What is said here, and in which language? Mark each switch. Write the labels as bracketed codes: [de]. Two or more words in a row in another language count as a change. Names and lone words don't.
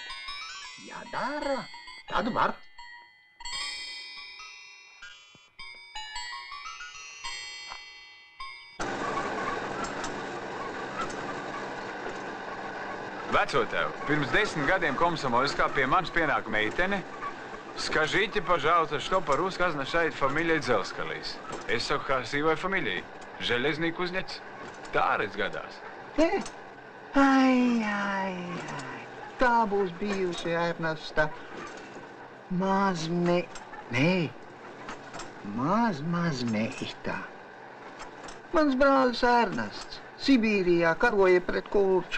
[lv] Ja dara, tad var. Vecotēv, pirms 10 gadiem Komsomolskā pie manis pienāk meitene. [ru] Скажите, пожалуйста, что по-русски означает фамилия Дзелскалīs? [lv] Es saku, [ru] красивая фамилия. Железный кузнец. [lv] Tā arī gadās. Ai. Tā būs bijusi Ernesta mazmeita. Mans brālis Ernests Sibīrijā karoja pret Kurču.